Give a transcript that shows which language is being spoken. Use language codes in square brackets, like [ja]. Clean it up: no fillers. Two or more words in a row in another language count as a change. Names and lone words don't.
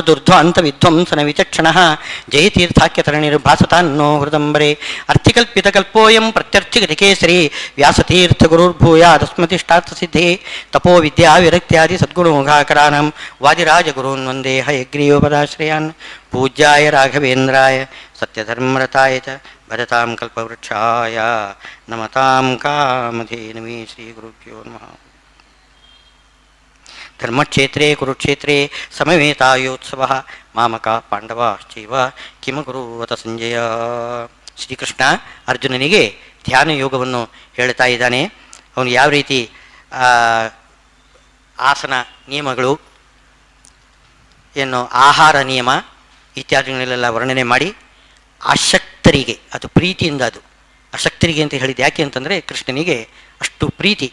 [sa] ದುರ್ಧ್ವಾಂತ ವಿಧ್ವಂಸನ ವಿಚಕ್ಷಣಃ ಜಯತೀರ್ಥಾಖ್ಯತರಣಿರ್ಭಾಸತಾನ್ನೋ ಹೃದಂಬರೆ ಅರ್ಥಿಕಲ್ಪಿತಕಲ್ಪೋಯಂ ಪ್ರತ್ಯರ್ಥಿಗತಿಕೇಸರಿ ವ್ಯಾಸತೀರ್ಥಗುರುರ್ಭೂಯಾದಸ್ಮತಿಷ್ಟಾರ್ಥಸಿದ್ಧೇ ತಪೋ ವಿದ್ಯಾ ವಿರಕ್ತ್ಯಾದಿ ಸದ್ಗುಣೋಘಾಕರಾನಂ ವಾದಿರಾಜಗುರೂನ್ ವಂದೇ ಹಯಗ್ರೀವಪದಾಶ್ರಯಾನ್ ಪೂಜ್ಯಾಯ ರಾಘವೇಂದ್ರಾಯ ಸತ್ಯಧರ್ಮರತಾಯ ಚ ಭಜತಾಂ ಕಲ್ಪವೃಕ್ಷಾಯ ನಮತಾಂ ಕಾಮಧೇನವೇ ಶ್ರೀ ಗುರುಭ್ಯೋ ನಮಃ. ಧರ್ಮಕ್ಷೇತ್ರೇ ಕುರುಕ್ಷೇತ್ರೇ ಸಮವೇತಾಯೋತ್ಸವಃ ಮಾಮಕ ಪಾಂಡವಾಶ್ಚೈವ ಕಿಮಕುರುವತ ಸಂಜಯ. [kn] ಶ್ರೀಕೃಷ್ಣ ಅರ್ಜುನನಿಗೆ ಧ್ಯಾನ ಯೋಗವನ್ನು ಹೇಳ್ತಾ ಇದ್ದಾನೆ. ಅವನು ಯಾವ ರೀತಿ ಆಸನ ನಿಯಮಗಳು, ಏನು ಆಹಾರ ನಿಯಮ ಇತ್ಯಾದಿಗಳನ್ನೆಲ್ಲ ವರ್ಣನೆ ಮಾಡಿ ಅಶಕ್ತರಿಗೆ, ಅದು ಪ್ರೀತಿಯಿಂದ, ಅದು ಅಶಕ್ತರಿಗೆ ಅಂತ ಹೇಳಿದ್ದು ಯಾಕೆ ಅಂತಂದರೆ ಕೃಷ್ಣನಿಗೆ ಅಷ್ಟು ಪ್ರೀತಿ.